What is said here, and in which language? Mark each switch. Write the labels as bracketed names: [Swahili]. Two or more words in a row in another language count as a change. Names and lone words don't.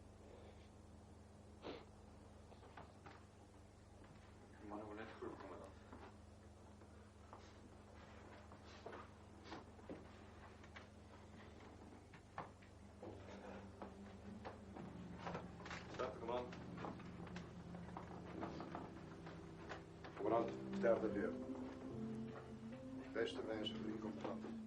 [Afrikaans] Die manne wil net groet, kommandant. Sterkte, commandant. Commandant, sterkte weer. [Dutch] Beste wensen voor die commandant.